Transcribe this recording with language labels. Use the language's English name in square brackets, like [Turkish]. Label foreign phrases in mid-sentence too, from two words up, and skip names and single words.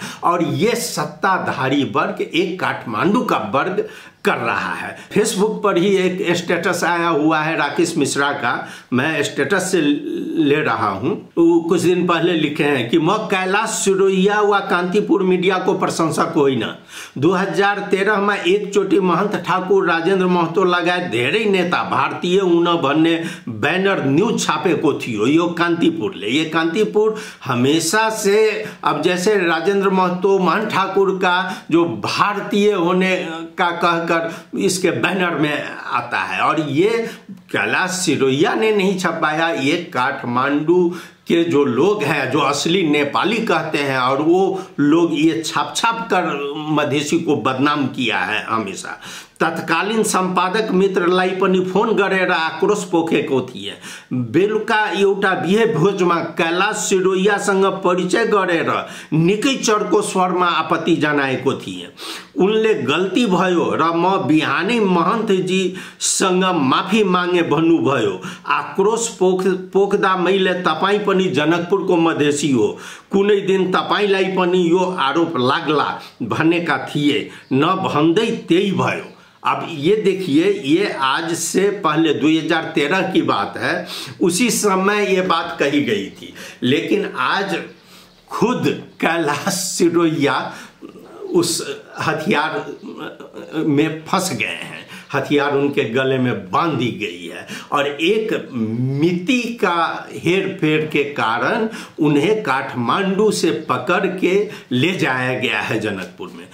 [Hindi] और ये सत्ताधारी वर्ग, एक काठमांडू का वर्ग कर रहा है। फेसबुक पर ही एक स्टेटस आया हुआ है राकेश मिश्रा का, मैं स्टेटस से ले रहा हूं। वो कुछ दिन पहले लिखे हैं कि [Nepali] म कैलाश सिरोहिया व कांतिपुर मीडिया को प्रशंसक होइन। 2013 में एक चोटी महंत ठाकुर राजेन्द्र महतो लगायत धेरै नेता भारतीय हुन भन्ने बैनर न्यूज छापेको थियो यो कांतिपुरले। [Hindi] ये कांतिपुर हमेशा से, अब जैसे राजेन्द्र महतो महंत ठाकुर का जो भारतीय होने का कहकर इसके बैनर में आता है, और ये कैलाश सिरोहिया ने नहीं छपाया, ये काठमांडू के जो लोग हैं जो असली नेपाली कहते हैं, और वो लोग ये छाप छाप कर मधेसी को बदनाम किया है हमेशा। [Nepali] तत्कालीन संपादक मित्रलाई पनि फोन गरेर आक्रोश पोखेको थिए। बेलुका एउटा बिहे भोजमा कैलाश सिरोहियासँग परिचय गरेर निकै चर्को स्वरमा आपत्ति जनाएको थिए। उनले गल्ती भयो र म बिहानै महन्तजीसँग माफी मागे भन्नुभयो। आक्रोश पोख्दा मैले तपाईँ पनि जनकपुरको मधेसी हो, कुनै दिन तपाईँलाई पनि यो आरोप लाग्ला भनेका थिए, न भन्दै त्यही भयो। [Hindi] अब ये देखिए, ये आज से पहले 2013 की बात है, उसी समय ये बात कही गई थी, लेकिन आज खुद कैलाश सिरोहिया उस हथियार में फंस गए हैं, हथियार उनके गले में बांध दी गई है, और एक मिति का हेर फेर के कारण उन्हें काठमांडू से पकड़ के ले जाया गया है जनकपुर में।